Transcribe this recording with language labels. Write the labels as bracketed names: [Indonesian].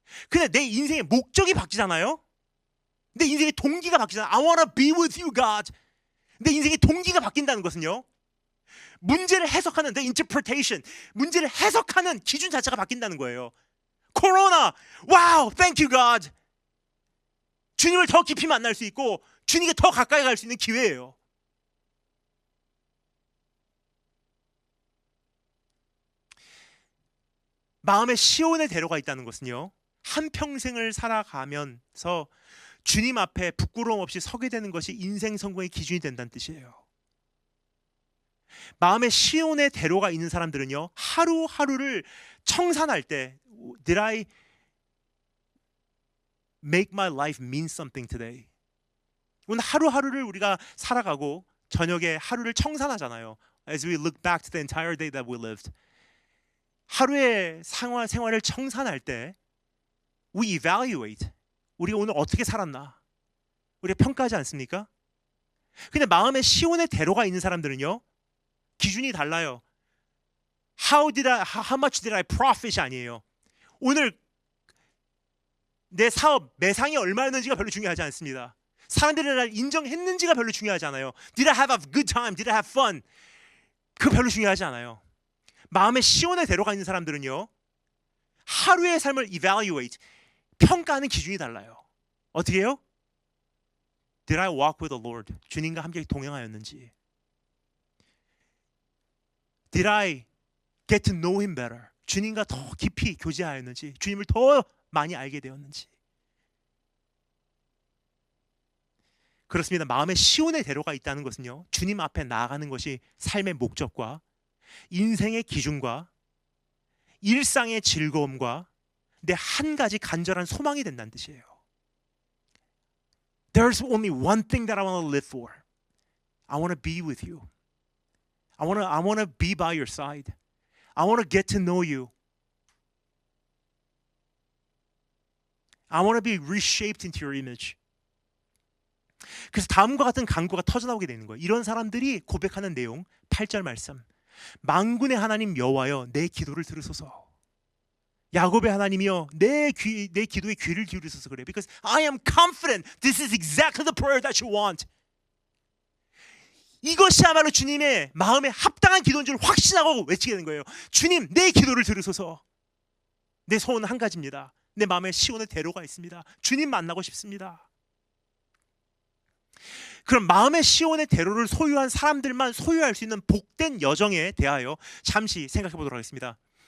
[Korean] 근데 내 인생의 목적이 바뀌잖아요. 내 인생의 동기가 바뀌잖아요. [English] I wanna be with you, God. [Korean] 내 인생의 동기가 바뀐다는 것은요, 문제를 해석하는 [English] the interpretation, [Korean] 문제를 해석하는 기준 자체가 바뀐다는 거예요. [English] 코로나, wow, thank you, God. [Korean] 주님을 더 깊이 만날 수 있고 주님께 더 가까이 갈 수 있는 기회예요. 마음에 시온의 대로가 있다는 것은요, 한평생을 살아가면서 주님 앞에 부끄러움 없이 서게 되는 것이 인생 성공의 기준이 된다는 뜻이에요. 마음에 시온의 대로가 있는 사람들은요, 하루하루를 청산할 때 [English] Did I make my life mean something today? [Korean] 오늘 하루하루를 우리가 살아가고 저녁에 하루를 청산하잖아요. [English] As we look back to the entire day that we lived. [Korean] 하루의 생활을 청산할 때 [English] we evaluate. [Korean] 우리가 오늘 어떻게 살았나? 우리가 평가하지 않습니까? 근데 마음에 시온의 대로가 있는 사람들은요, 기준이 달라요. [English] how much did I profit [Korean] 아니에요. 오늘 내 사업 매상이 얼마였는지가 별로 중요하지 않습니다. 사람들이 날 인정했는지가 별로 중요하지 않아요. [English] Did I have a good time? Did I have fun? [Korean] 그거 별로 중요하지 않아요. 마음의 시온의 대로가 있는 사람들은요, 하루의 삶을 evaluate, 평가하는 기준이 달라요. 어떻게 해요? [English] Did I walk with the Lord? [Korean] 주님과 함께 동행하였는지. [English] Did I get to know Him better? [Korean] 주님과 더 깊이 교제하였는지, 주님을 더 많이 알게 되었는지. 그렇습니다. 마음의 시온의 대로가 있다는 것은요, 주님 앞에 나아가는 것이 삶의 목적과 인생의 기준과 일상의 즐거움과 내 한 가지 간절한 소망이 된다는 뜻이에요. [English] There's only one thing that I want to live for. I want to be with you. I want to be by your side. I want to get to know you. I want to be reshaped into your image. [Korean] 그래서 다음과 같은 간구가 터져나오게 되는 거예요. 이런 사람들이 고백하는 내용 8절 말씀. 만군의 하나님 여호와여 내 기도를 들으소서. 야곱의 하나님이여 내 기도에 귀를 기울이소서 그래요. [English] Because I am confident this is exactly the prayer that you want. [Korean] 이것이야말로 주님의 마음에 합당한 기도인 줄 확신하고 외치게 되는 거예요. 주님 내 기도를 들으소서. 내 소원은 한 가지입니다. 내 마음에 시온의 대로가 있습니다. 주님 만나고 싶습니다. 그럼 마음의 시온의 대로를 소유한 사람들만 소유할 수 있는 복된 여정에 대하여 잠시 생각해 보도록 하겠습니다.